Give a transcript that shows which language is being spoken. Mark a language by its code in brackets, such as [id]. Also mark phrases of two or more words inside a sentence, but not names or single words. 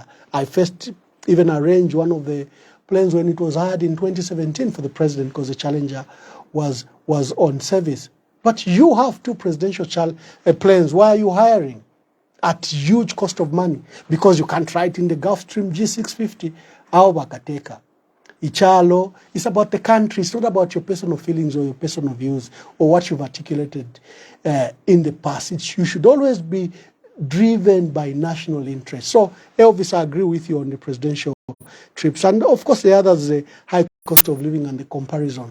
[en] I first even arranged one of the planes when it was hired in 2017 for the president because the Challenger was on service. But you have 2 presidential planes. Why are you hiring at huge cost of money? Because you can't ride in the Gulfstream G650. [bem] Au bakateka. Ichalo, [en] it's about the country. It's not about your personal feelings or your personal views or what you've articulated in the past. You should always be driven by national interest. So, Elvis, I agree with you on the presidential trips. And of course, the others, the high cost of living and the comparison.